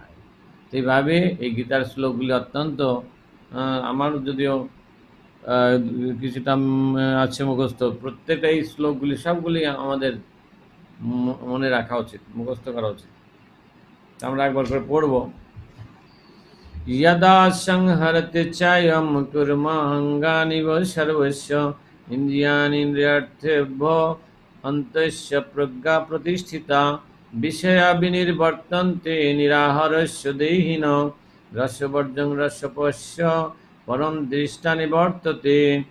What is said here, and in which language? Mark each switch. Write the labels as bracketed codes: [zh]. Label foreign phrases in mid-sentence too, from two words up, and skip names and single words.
[bn] এইভাবে এই গীতার শ্লোকগুলি অত্যন্ত আমার যদিও কিছুটা আছে মুখস্থ, প্রত্যেকটা এই শ্লোকগুলি সবগুলি আমাদের মনে রাখা উচিত, মুখস্থ করা উচিত। আমরা একবার করে পড়ব। [sa] यदा संहरति चायं कुर्महङ्गानिव सर्वस्य इन्द्रियाणीन्द्रियार्थेभ्यो अन्तस्य प्रज्ञा प्रतिष्ठिता विषया विनिर्वर्तन्ते निराहारस्य देहिनो रसवर्जं रसपस्य परं दृष्टा निवर्तते